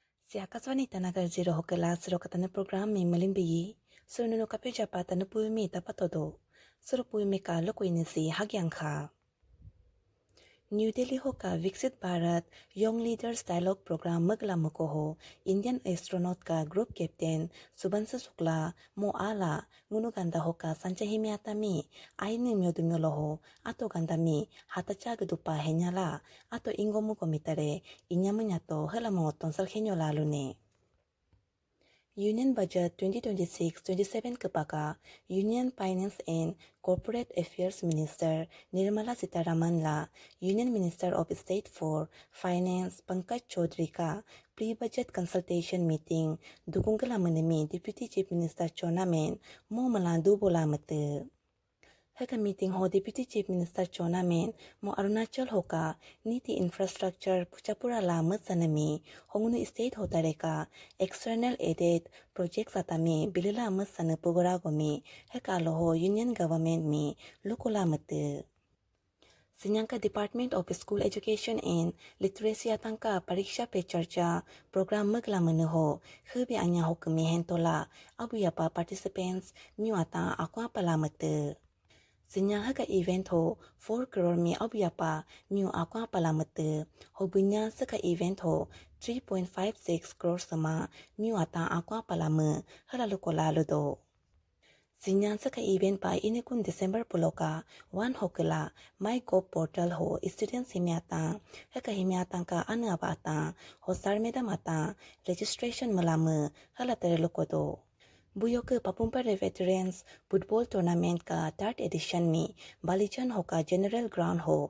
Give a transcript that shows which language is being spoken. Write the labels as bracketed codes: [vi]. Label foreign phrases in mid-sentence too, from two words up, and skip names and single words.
[adi] Siakaswani tanagar jiro hokela siro katana program mi malimbi siro nuno kapija patana puimi tapatodo siro puimi ka lokuinisi hagyangkha New Delhi hoka Viksit Bharat Young Leaders Dialogue Program magla mukoho Indian astronaut ka group captain Subhansu Shukla mo ala ngunu ganda hoka sanchahimi atami aini myodumyo loho ato gandami hatacha gudupa henyala ato ingomu komitare inyamunyato helamongot tonsal henyola lune Union Budget 2026-27 kepada Union Finance and Corporate Affairs Minister Nirmala Sitharaman la Union Minister of State for Finance Pankaj Chaudhary ka [en] pre-budget consultation meeting [adi] dukungkala menemi Deputy Chief Minister Chonamen mo malandu bola mate Heka meeting ho Deputy Chief Minister Chonamen mo Arunachal hoka niti infrastructure puchapura la matsanami hongunu state hotareka [en] external aided projects [adi] atami bilila matsana pugora gomi heka loho union government mi lokola mate Sinyangka Department of School Education and Literacy atangka pariksha pe charcha program magla menuho khebi anya hokmi hentola abuyapa participants miwata akwa palamate Sinyang haka event ho 4 crore mi abuyapa miu akwa palamate hobunya saka event ho 3.56 crore sama miu ata akwa palame halalukola lodo Sinyang saka event pa inikun December puloka 1 hokela MyGov portal ho students himiata haka himiata ka anabata ho sarmeda mata registration malame halatere lokodo Buyo ke Papumpare Veterans Football Tournament ka 3rd edition mi Balichan hoka General Ground ho